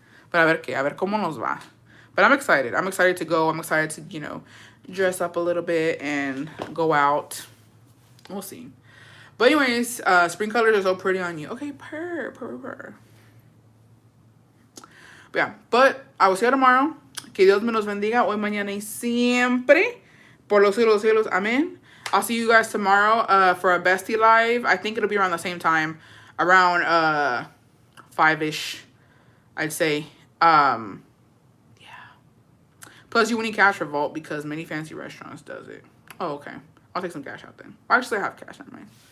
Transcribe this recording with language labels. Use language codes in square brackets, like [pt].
[en] But [es] a ver cómo nos va. [en] But I'm excited. I'm excited to go. I'm excited to, you know, dress up a little bit and go out. We'll see. But anyways, spring colors are so pretty on you. Okay, purr. Yeah, but I will see you tomorrow. [es] Que Dios me los bendiga hoy, mañana y siempre. Por los cielos, cielos. Amen. [en] I'll see you guys tomorrow for a bestie live. I think it'll be around the same time. Around 5-ish, I'd say. Yeah. Plus, you will need cash for Vault because many fancy restaurants does it. Oh, okay. I'll take some cash out then. Actually, I have cash, never mind.